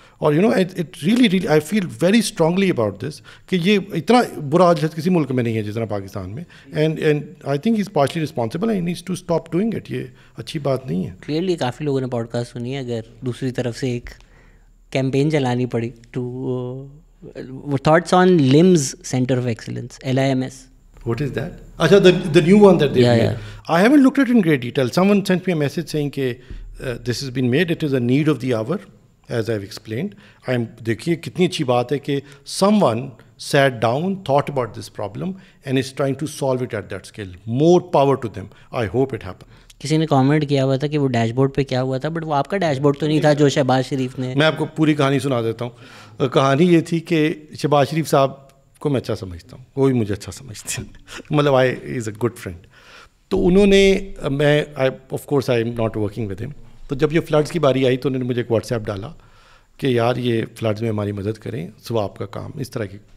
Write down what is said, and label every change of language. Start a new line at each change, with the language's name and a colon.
English: اور it really I feel very strongly about this
Urdu: کہ یہ اتنا برا حالت کسی ملک میں نہیں ہے جتنا پاکستان میں,
English: And I think is partially responsible and needs to stop doing it.
Urdu: یہ اچھی بات نہیں ہے. کلیئرلی کافی لوگوں نے پوڈ کاسٹ سنی ہے. اگر دوسری طرف سے ایک کیمپین چلانی پڑی
English: to thoughts on LUMS centre of excellence,
Urdu: LIMS.
English: What is that? Acha, the new one that they made. I haven't looked at it in great detail. Someone sent me a message saying that this has been made. It is a need of the hour, as I've explained.
Urdu: دیکھیے کتنی اچھی بات ہے کہ
English: someone sat down, thought about this problem and is trying to solve it at that scale. More power to them. I hope it happens.
Urdu: کسی نے comment کیا ہوا تھا کہ وہ ڈیش بورڈ پہ کیا ہوا تھا, بٹ وہ آپ کا ڈیش بورڈ تو نہیں تھا جو شہباز شریف نے. میں آپ کو پوری کہانی سنا دیتا ہوں. کہانی یہ تھی کہ شہباز شریف صاحب کو میں اچھا سمجھتا ہوں, وہ بھی مجھے اچھا سمجھتے ہیں, مطلب
English: Is a good friend.
Urdu: تو انہوں نے, میں of course
English: I am not working with ہم,
Urdu: تو جب یہ فلڈس کی باری آئی تو انہوں نے مجھے ایک واٹس ایپ ڈالا کہ یار یہ فلڈس میں ہماری مدد کریں, سواب کا کام اس طرح کی.